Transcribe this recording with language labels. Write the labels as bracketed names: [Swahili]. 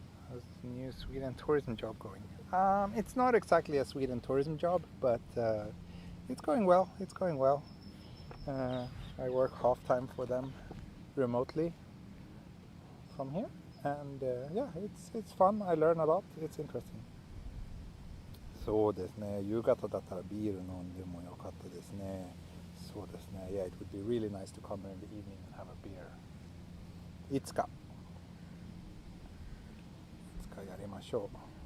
[English] How's the new Sweden tourism job going? It's not exactly a Sweden tourism job, but it's going well. It's going well. I work half-time for them remotely from here, and yeah, it's fun. I learn a lot. It's interesting. [Japanese] そうですね。夕方だったらビール飲んでもよかったですね。そうですね。 [English] Yeah, it would be really nice to come here in the evening and have a beer. [Japanese] いつかやりましょう。